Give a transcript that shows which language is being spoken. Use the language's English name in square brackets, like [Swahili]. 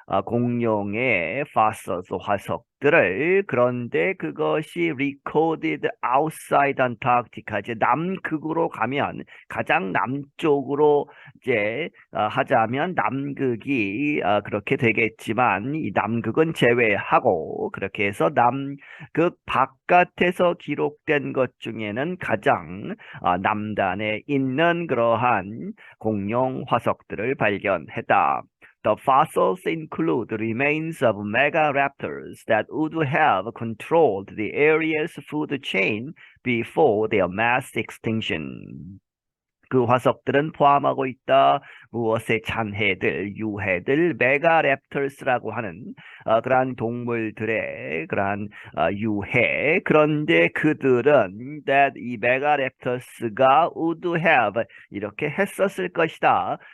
[Korean] 공룡의 fossils, 화석들을, 그런데 그것이 [English] recorded outside Antarctica, [Korean] 이제 남극으로 가면 가장 남쪽으로 이제 하자면 남극이 그렇게 되겠지만 이 남극은 제외하고 그렇게 해서 남극 바깥에서 기록된 것 중에는 가장 남단에 있는 그러한 공룡 화석들을 발견했다. [English] The fossils include remains of megaraptors that would have controlled the area's food chain before their mass extinction. [Korean] 그 화석들은 포함하고 있다. 무엇의 잔해들, 유해들, 메가랩터스라고 하는 그러한 동물들의 그러한 유해. 그런데 그들은 이 메가랩터스가 [English] would have [Korean] 이렇게 했었을 것이다.